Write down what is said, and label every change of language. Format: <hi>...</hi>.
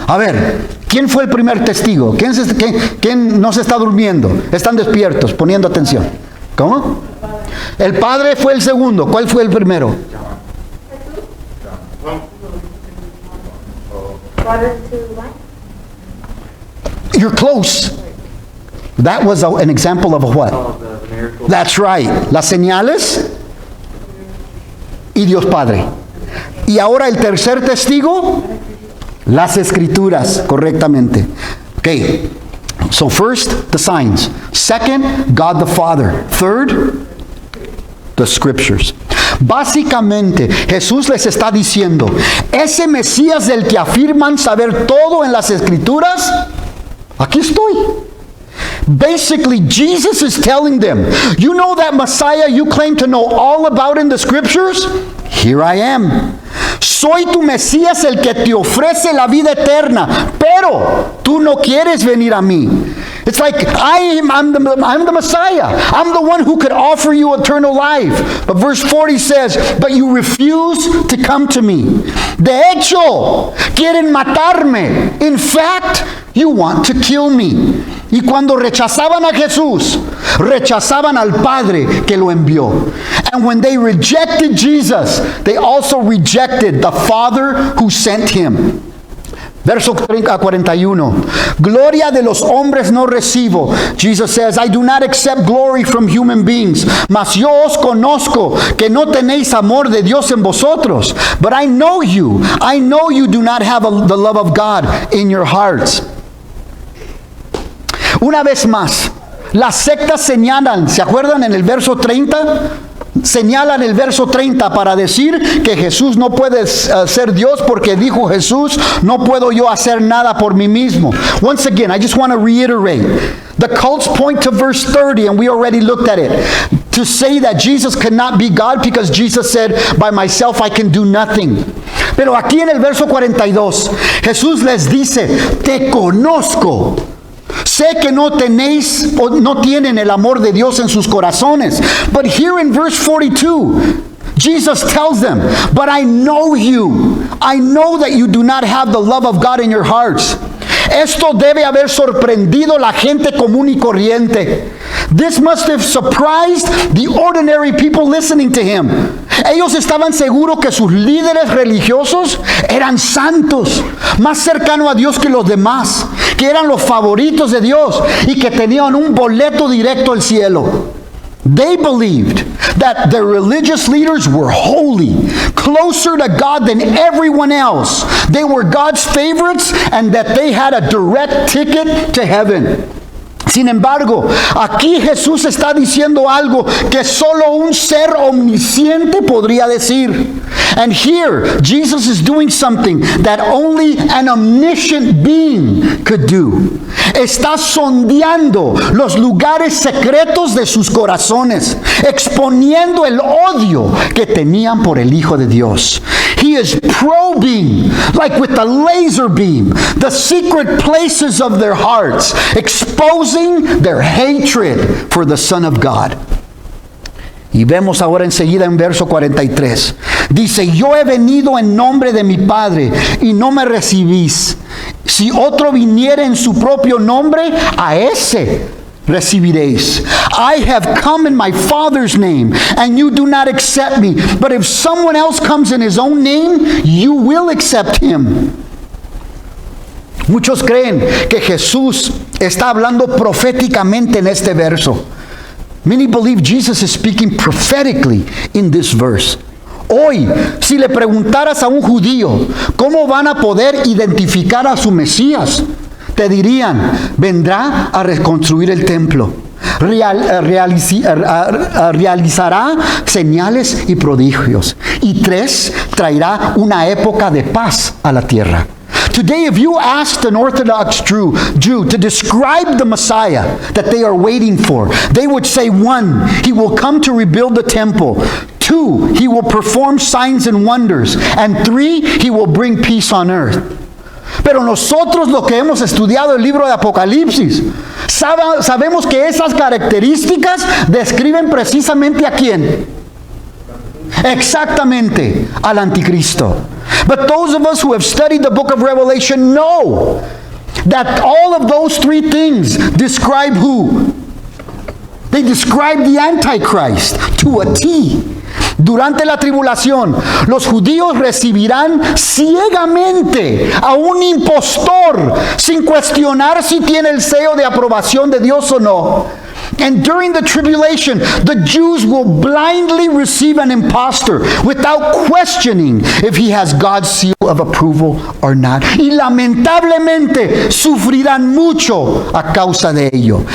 <es>A ver, ¿quién fue el primer testigo? ¿Quién no se está durmiendo? Están despiertos, poniendo atención. ¿Cómo? El Padre fue el segundo. ¿Cuál fue el primero?</es> <en>You're close. That was an example of a what? That's right.</en> <es>Las señales y Dios Padre. Y ahora el tercer testigo, las Escrituras, correctamente.</es> <en>Okay. So first, the signs. Second, God the Father. Third, the Scriptures.</en> <es>Básicamente, Jesús les está diciendo, ese Mesías del que afirman saber todo en las Escrituras, aquí estoy.</es> <en>Basically, Jesus is telling them, you know that Messiah you claim to know all about in the Scriptures? Here I am.</en> <es>Soy tu Mesías el que te ofrece la vida eterna, pero tú no quieres venir a mí.</es> <en>It's like, I'm the Messiah. I'm the one who could offer you eternal life. But verse 40 says, but you refuse to come to me.</en> <es>De hecho, quieren matarme.</es> <en>In fact, you want to kill me.</en> <es>Y cuando rechazaban a Jesús, rechazaban al Padre que lo envió.</es> <en>And when they rejected Jesus, they also rejected the Father who sent him.</en> <es>Verso 41. Gloria de los hombres no recibo.</es> <en>Jesus says, I do not accept glory from human beings.</en> <es>Mas yo os conozco que no tenéis amor de Dios en vosotros.</es> <en>But I know you. I know you do not have the love of God in your hearts.</en> <es>Una vez más, las sectas señalan, ¿se acuerdan en el verso 30? Señalan el verso 30 para decir que Jesús no puede ser Dios porque dijo Jesús, no puedo yo hacer nada por mí mismo.</es> <en>Once again, I just want to reiterate. The cults point to verse 30, and we already looked at it, to say that Jesus cannot be God because Jesus said, by myself I can do nothing.</en> <es>Pero aquí en el verso 42, Jesús les dice, te conozco. Sé que no tenéis o no tienen el amor de Dios en sus corazones.</es> <en>But here in verse 42, Jesus tells them, but I know you. I know that you do not have the love of God in your hearts.</en> <es>Esto debe haber sorprendido la gente común y corriente.</es> <en>This must have surprised the ordinary people listening to him.</en> <es>Ellos estaban seguros que sus líderes religiosos eran santos, más cercanos a Dios que los demás, que eran los favoritos de Dios y que tenían un boleto directo al cielo.</es> <en>They believed that their religious leaders were holy, closer to God than everyone else. They were God's favorites and that they had a direct ticket to heaven.</en> <es>Sin embargo, aquí Jesús está diciendo algo que solo un ser omnisciente podría decir.</es> <en>And here, Jesus is doing something that only an omniscient being could do.</en> <es>Está sondeando los lugares secretos de sus corazones, exponiendo el odio que tenían por el Hijo de Dios.</es> <en>He is probing, like with a laser beam, the secret places of their hearts, exposing their hatred for the Son of God.</en> <es>Y vemos ahora enseguida en verso 43. Dice, yo he venido en nombre de mi Padre y no me recibís. Si otro viniere en su propio nombre, a ese recibiréis.</es> <en>I have come in my Father's name, and you do not accept me. But if someone else comes in his own name, you will accept him.</en> <es>Muchos creen que Jesús está hablando proféticamente en este verso.</es> <en>Many believe Jesus is speaking prophetically in this verse.</en> <es>Hoy, si le preguntaras a un judío cómo van a poder identificar a su Mesías, te dirían, vendrá a reconstruir el templo, realizará señales y prodigios, y 3, traerá una época de paz a la tierra.</es> <en>Today, if you asked an Orthodox Jew to describe the Messiah that they are waiting for, they would say, 1, he will come to rebuild the temple. 2, he will perform signs and wonders. And 3, he will bring peace on earth.</en> <es>Pero nosotros, lo que hemos estudiado el libro de Apocalipsis, sabemos que esas características describen precisamente a quién. Exactamente, al anticristo.</es> <en>But those of us who have studied the book of Revelation know that all of those 3 things describe who? They describe the Antichrist to a T.</en> <es>Durante la tribulación, los judíos recibirán ciegamente a un impostor sin cuestionar si tiene el sello de aprobación de Dios o no.</es> <en>And during the tribulation, the Jews will blindly receive an impostor without questioning if he has God's seal of approval or not.</en> <es>Y lamentablemente sufrirán mucho a causa de ello.</es>